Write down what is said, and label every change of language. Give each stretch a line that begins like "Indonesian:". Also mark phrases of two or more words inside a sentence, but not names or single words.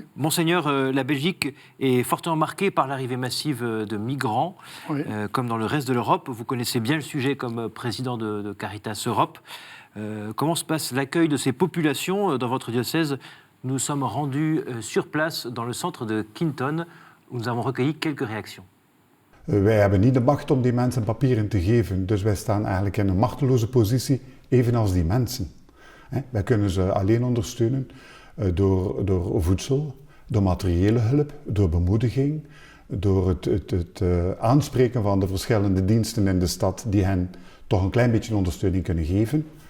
French: Monseigneur, la Belgique est fortement marquée par l'arrivée massive de migrants, comme dans le reste de l'Europe. Vous connaissez bien le sujet comme président de Caritas Europe. Comment se passe l'accueil de ces populations dans votre diocèse ? Nous sommes rendus sur place dans le centre de Quinton, où nous avons recueilli quelques réactions.
Dutch: Wij hebben niet de macht om die mensen papieren te geven, dus wij staan eigenlijk in een machteloze positie, evenals die mensen. Wij kunnen ze alleen ondersteunen door voedsel, door materiële hulp, door bemoediging, door het aanspreken van de verschillende diensten in de stad die hen toch een klein beetje ondersteuning kunnen geven.